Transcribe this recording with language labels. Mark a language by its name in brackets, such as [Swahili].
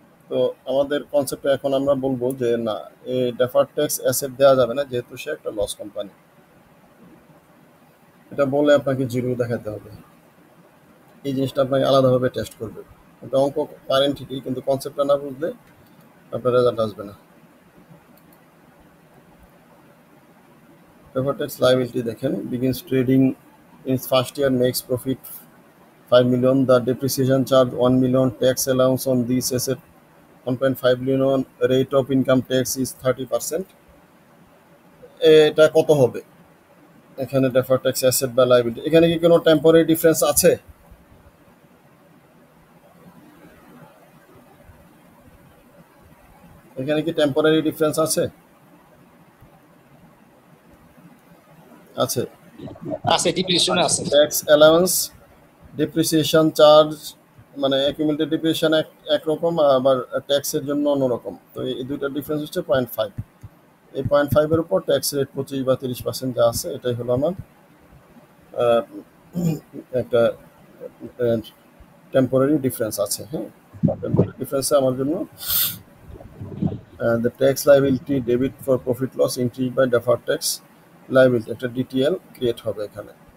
[Bangla] তো আমাদের কনসেপ্টে এখন আমরা বলবো যে না, এই ডেফার্ড ট্যাক্স অ্যাসেট দেওয়া যাবে না, যেহেতু সে একটা লস কোম্পানি। এটা বলে আপনাকে জিরো দেখাতে হবে। এই জিনিসটা আপনাকে আলাদাভাবে টেস্ট করবে। এটা অঙ্ক পারেন ঠিকই, কিন্তু কনসেপ্টটা না বুঝলে আপনার রেজাল্ট আসবে না। [English] deferred tax liability [Bangla] দেখেন, [English] Begins trading in first year, makes profit 5 million, the depreciation charge 1 million, tax allowance on this asset 1.5 million, rate of income tax is 30%. [Bangla] এটা কত হবে এখানে ডেফার্ড ট্যাক্স অ্যাসেট বা লায়াবিলিটি? এখানে কি কোনো টেম্পোরারি ডিফারেন্স আছে? এখানে কি টেম্পোরারি ডিফারেন্স আছে? আছে। আছে, ডিপ্রিসিয়েশন আছে। ট্যাক্স অ্যালাউন্স, ডিপ্রিসিয়েশন চার্জ, মানে অ্যাকুমুলেটেড ডিপ্রিসিয়েশন একরকম, আবার ট্যাক্সের জন্য অন্যরকম। তো এই দুইটার ডিফারেন্স হচ্ছে 0.5। এই 0.5-এর উপর ট্যাক্স রেট 25 বা 30% যা আছে, এটাই হলো আমার একটা টেম্পোরারি ডিফারেন্স আছে। হ্যাঁ, টেম্পোরারি ডিফারেন্সে আমার জন্য [English] the tax liability debit for profit loss increased by deferred tax liability, [Bangla] একটা ডিটিএল ক্রিয়েট হবে এখানে।